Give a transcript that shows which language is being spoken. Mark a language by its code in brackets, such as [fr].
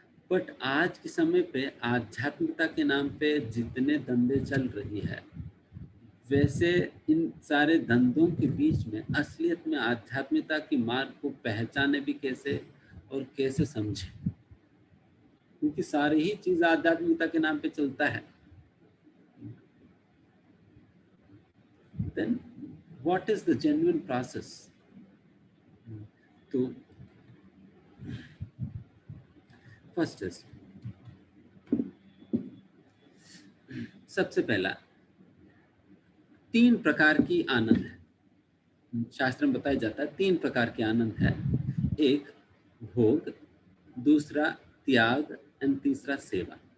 [hi] But आज के समय पे आध्यात्मिकता के नाम पे जितने धंधे चल रही है, वैसे इन सारे धंधों के बीच में असलियत में आध्यात्मिकता की मार्ग को पहचाने भी कैसे और कैसे समझे, क्योंकि सारी ही चीज आध्यात्मिकता के नाम पे चलता है। [en] Then what is the genuine process? [hi] तो फर्स्ट इज, सबसे पहला 3 प्रकार की आनंद है। शास्त्र में बताया जाता है 3 प्रकार के आनंद है। एक भोग, दूसरा त्याग एंड तीसरा सेवा।